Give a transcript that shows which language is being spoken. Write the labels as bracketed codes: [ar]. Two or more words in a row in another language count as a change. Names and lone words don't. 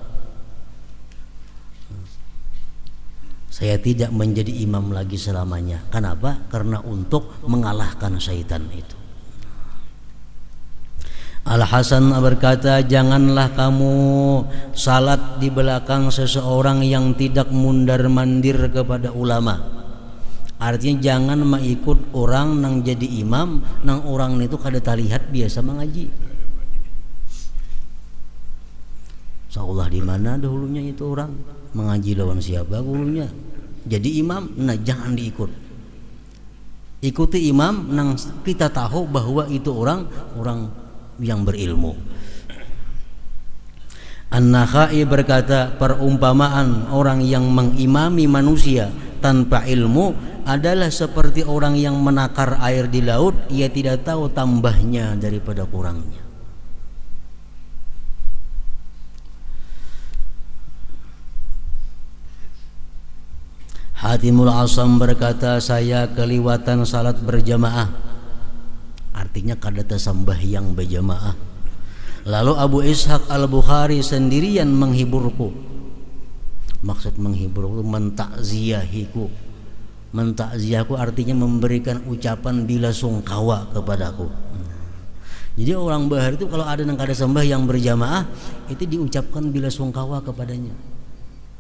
[id] Saya tidak menjadi imam lagi selamanya. Kenapa? Karena untuk mengalahkan syaitan itu. Al-Hasan berkata, janganlah kamu salat di belakang seseorang yang tidak mundar-mandir kepada ulama. [bjn] Artinya jangan mengikut orang nang jadi imam, nang orang itu kada terlihat biasa mengaji. [id] Seolah di mana dahulunya itu orang mengaji lawan siapa gurunya. [bjn] Jadi imam, nah jangan diikut. Ikuti imam nang kita tahu bahwa itu orang yang berilmu. [id] An-Nakhai berkata, perumpamaan orang yang mengimami manusia tanpa ilmu adalah seperti orang yang menakar air di laut, ia tidak tahu tambahnya daripada kurangnya. Hatimul Asam berkata, saya keliwatan salat berjamaah. [bjn] Artinya kada sembahyang berjamaah. [id] Lalu Abu Ishaq Al-Bukhari sendirian menghiburku. Maksud menghiburku mentakziahiku. Mentakziahku artinya memberikan ucapan bila sungkawa kepadaku. [bjn] Jadi orang bahar itu kalau ada yang kada sembahyang berjamaah itu diucapkan bila sungkawa kepadanya.